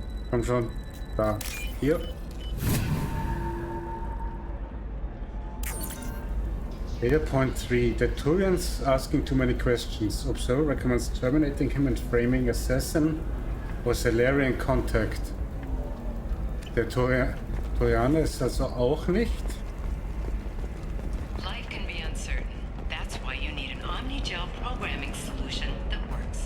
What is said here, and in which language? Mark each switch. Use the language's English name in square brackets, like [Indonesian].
[German] Komm schon. Da. Hier. [English] Data point 3. The Turian's asking too many questions. Observer recommends terminating him and framing assassin or Salarian contact. [German] Der Turianer ist also auch nicht. [English] Life can be uncertain. That's why you need an omni-gel programming solution that works.